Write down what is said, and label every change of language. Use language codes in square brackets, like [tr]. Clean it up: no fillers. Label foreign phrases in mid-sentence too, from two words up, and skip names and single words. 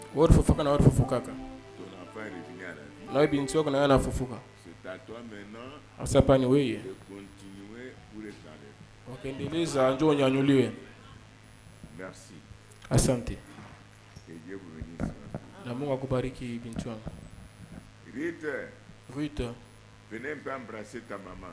[fr] Ton enfant est revenu à la vie. C'est à toi maintenant de continuer pour étaler. Merci. [sw] Asante. [fr] Que Dieu vous bénisse. [sw] Na Mungu akubariki binti wangu. Ruth. [fr] Venez un peu embrasser ta maman.